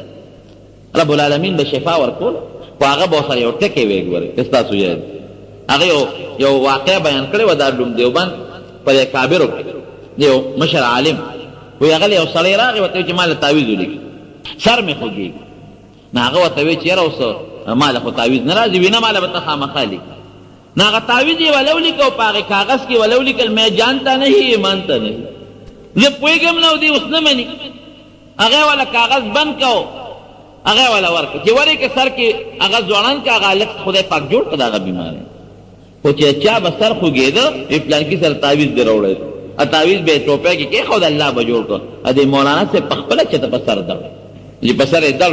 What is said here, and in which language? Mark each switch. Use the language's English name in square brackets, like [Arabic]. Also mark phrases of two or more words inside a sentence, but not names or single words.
[Pashto] رب العالمین به شفا ورکول خو هغه به ورسره یو ټکی وی ګورئ که ستاسو یاد هغه یو واقعه بیان کړې وه دارالعلوم دیوبند په دې کابرو کې یو مشر عالم وایي هغه یو سړی راغی ورته وایي چې ما له تعویذ ولیکي سر مې خوږېږي نو هغه ورته وایي چې یاره اوس ما له خو تعویذ نه راځي وي نه ما له به ته خامخا لیکي نو هغه تعویذ یې وله ولیکه او په هغې کاغذ کې وله ولیکل [Urdu] میں جانتا نہیں [Pashto] ایمان ته نہیں زه پوهېږم نه او دی اوس نه مني هغه وله کاغذ بند کو هغه وله ورکړه چې ورې که سر کې هغه ځوړند که هغه هلک خدای پاک جوړ کړه د هغه بیماری خو چې چا به سر خوږېده وی پلانکي سره تعویذ دې راوړی تعویذ به یې ټوپۍ کې کېښود الله به جوړ کړه دې مولانا صاحب په خپله چېته په سر دړ چې په سر یې دړ